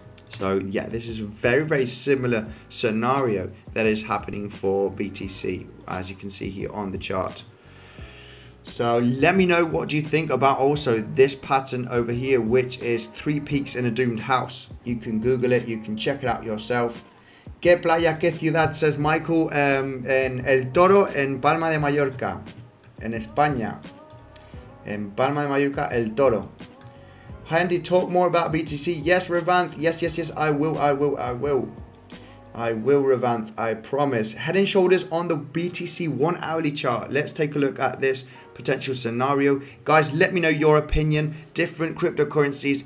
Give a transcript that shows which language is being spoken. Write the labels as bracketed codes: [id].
[en] So yeah, this is a very, very similar scenario that is happening for BTC, as you can see here on the chart. So let me know, what do you think about also this pattern over here, which is 3 peaks in a doomed house. You can Google it, you can check it out yourself. [es] ¿Qué playa, qué ciudad? [en] Says [es] Michael. En El Toro, en Palma de Mallorca, en España. En Palma de Mallorca, El Toro. [en] Hi Andy, talk more about BTC. Yes, Revanth. Yes, I will, Revanth, I promise. Head and shoulders on the BTC 1 hourly chart. Let's take a look at this potential scenario. Guys, let me know your opinion. Different cryptocurrencies.